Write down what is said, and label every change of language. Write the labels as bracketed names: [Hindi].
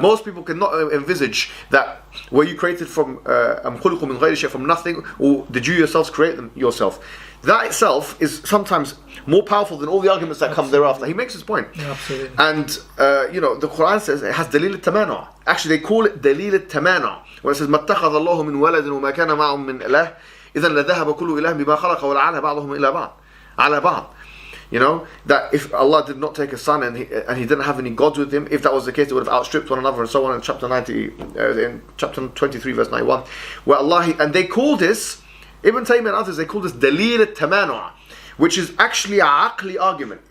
[English] Most people cannot envisage that were you created from from nothing, or did you yourselves create them yourself? That itself is sometimes more powerful than all the arguments that come thereafter. He makes his point. Yeah, absolutely. And the Quran says it has dalil al-tamanu'. Actually, they call it dalil al-tamanu'. [Arabic] When it says مَتَّخَذَ اللَّهُ مِنْ وَلَدٍ وَمَا كَانَ مَعَهُ مِنْ إِلَهٍ إِذًا لَذَهَبَ كُلُّ إِلَهٍ بِمَا خَلَقَ وَلَعَلَ بَعْضُهُم إِلَى بَعْضٍ. [English] That if Allah did not take a son and he didn't have any gods with him, if that was the case, they would have outstripped one another, and so on. In chapter 23, verse 91, where and they call this, Ibn Taymiyyah and others, they call this dalil al-tamanu', which is actually a aqli argument.